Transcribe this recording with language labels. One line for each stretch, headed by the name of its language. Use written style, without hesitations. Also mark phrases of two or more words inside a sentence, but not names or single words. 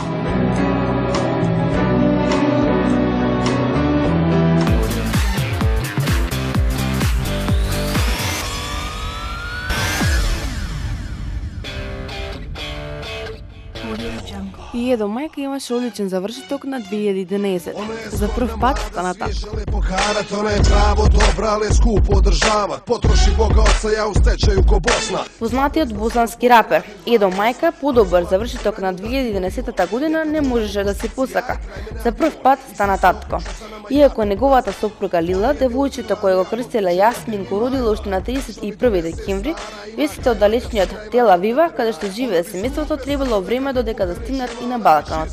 Macedonian: И Едо мајка имаше одличен завршеток на 2011. За прв пат стана така.
Bosnian: Ona je pravo dobra, ali je skupo održavat. Potroši Boga oca, ja u stečaju ko Bosna.
Macedonian: Познатиот босански рапер Едо мајка подобар завршеток на 2011 година не можеше да се посака. За прв пат стана татко. Иако неговата сопруга Лила, девојчето кој го крстила Јасмин, го родила уште на 31 декември, вестите од далечниот Тел Авива, каде што живее семејството, требало време додека да стигнат и на Балканот.